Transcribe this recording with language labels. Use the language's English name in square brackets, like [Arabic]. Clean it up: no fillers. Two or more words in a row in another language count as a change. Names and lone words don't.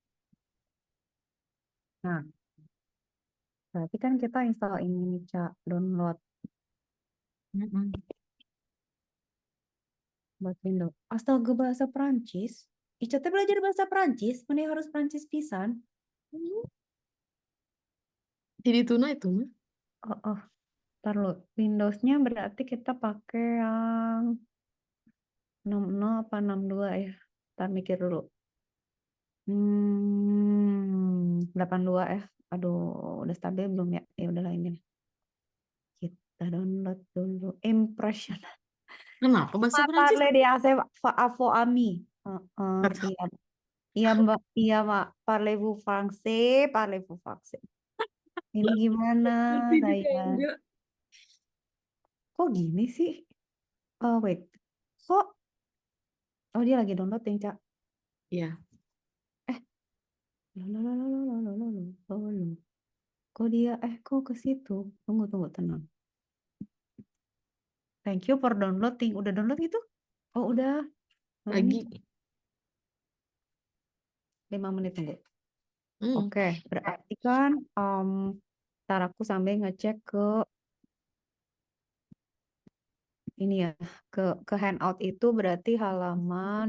[Indonesian] Nah, berarti kan kita install ini nih, Ca, download Hmm. buat Windows. Astaga, bahasa Prancis. Ica teh belajar bahasa Prancis, mana harus Prancis pisan? Hmm. Jadi tuna itu mah. Oh, ntar lu. Windowsnya berarti kita pakai yang 60 apa 62 ya? Ntar mikir dulu. 82 ya. Aduh, udah stabil belum ya? Ya udahlah ini. Kita download dulu. Impression. Kenapa bahasa Perancis? [French] Parle de ase avo ami. [Indonesian] Iya, iya Mbak, iya Mbak. [French] Parlez-vous français, parlez-vous français. [Indonesian] Ini gimana Ngerti juga saya? enggak? Kok gini sih? [English] Oh wait, [Indonesian] kok? Oh dia lagi download yang Cak. Iya. Eh, loh, loh, loh, loh, loh, loh, loh, loh, loh, loh. Kok dia, kok ke situ? Tunggu, tunggu, tenang. [English] Thank you for downloading. [Indonesian] Udah download gitu? Oh udah. Nah ini Lagi. 5 menit tunggu. Hmm. Oke, berarti kan, ntar aku sambil ngecek ke ini ya, ke Hangout itu berarti halaman,